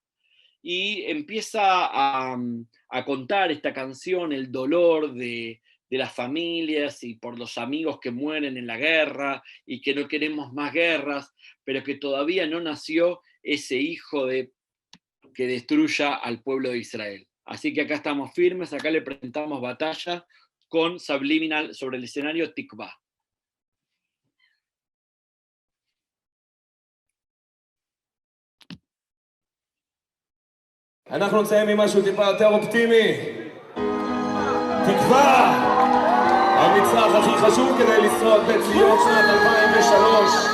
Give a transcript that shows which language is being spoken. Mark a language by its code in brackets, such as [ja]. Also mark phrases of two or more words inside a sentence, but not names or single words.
[es] Y empieza a contar esta canción el dolor de las familias y por los amigos que mueren en la guerra y que no queremos más guerras, pero que todavía no nació ese hijo que destruya al pueblo de Israel. Así que acá estamos firmes, acá le presentamos Batalla con Subliminal sobre el escenario Tikvah. [he] אנחנו נסיים עם משהו טיפה יותר אופטימי. תקווה! המצרך הכי חשוב כדי לשרוד בציון שנת 2003.